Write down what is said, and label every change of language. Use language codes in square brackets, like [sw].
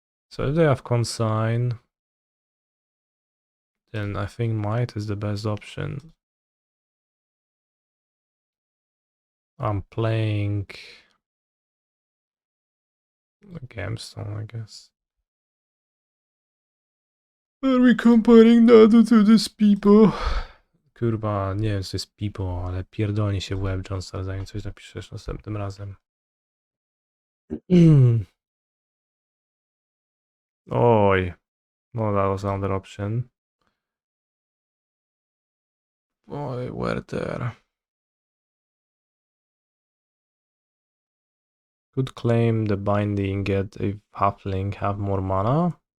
[en] So if they have consign, then I think Might is the best option. I'm playing Gemstone, I guess. Are we comparing Nadu to these people? [pl] Kurwa, nie wiem co jest pipo, ale pierdolni się w łeb, Johnstar, zanim coś napiszesz następnym razem. [en] Oj, no that was another option. Oj, where there? Could claim the binding, get a halfling, have more mana.